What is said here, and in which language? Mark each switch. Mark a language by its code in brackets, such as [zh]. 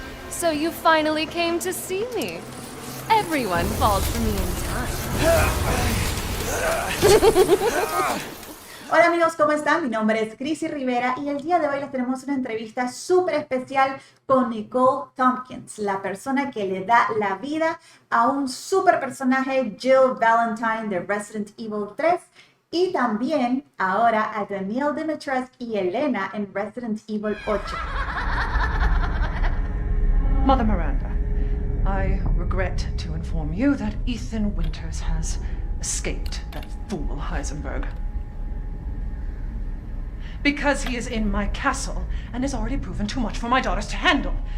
[en] So you finally came to see me. Everyone falls for me in time. [es] Hola amigos, ¿cómo están? Mi nombre es Crisy Rivera y el día de hoy les tenemos una entrevista súper especial con Nicole Tompkins, la persona que le da la vida a un súper personaje, Jill Valentine de Resident Evil 3, y también ahora a Daniela Dimitrescu y Elena en Resident Evil 8. [en] Mother Miranda, I regret to inform you that Ethan Winters has escaped that fool Heisenberg. Because he is in my castle and has already proven too much for my daughters to handle.